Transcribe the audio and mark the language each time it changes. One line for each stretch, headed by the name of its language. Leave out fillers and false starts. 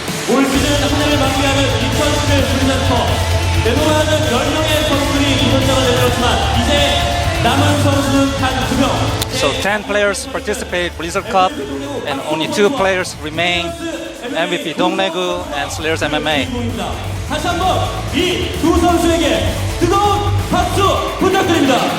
Korean: 올 시즌 한 해를 마무리하는 2011 블리자드컵 내노라는 10명의 선수들이 이선자가 되었지만 이제 남은 선수는 단 2명.
English: So 10 players participate Blizzard Cup, and only 2 players remain. MVP DongRaeGu and Slayers MMA.
Korean: 다시 한번 이 두 선수에게 뜨거운 박수 부탁드립니다.